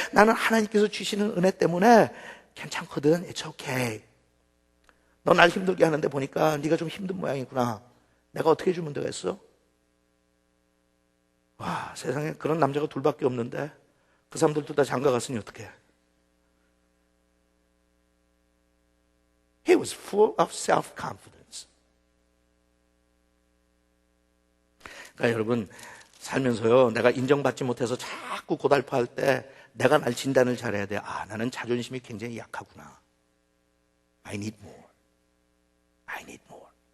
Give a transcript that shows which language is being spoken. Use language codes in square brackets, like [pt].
[ko] 나는 하나님께서 주시는 은혜 때문에 괜찮거든. [en] it's okay. [ko] 너 날 힘들게 하는데 보니까 네가 좀 힘든 모양이구나. 내가 어떻게 해주면 되겠어? 와, 세상에 그런 남자가 둘밖에 없는데 그 사람들도 다 장가 갔으니 어떡해? [en] He was full of self-confidence. [ko] 그러니까 여러분, 살면서요, 내가 인정받지 못해서 자꾸 고달파할 때 내가 날 진단을 잘해야 돼. 아, 나는 자존심이 굉장히 약하구나. [en] I need more. I need more.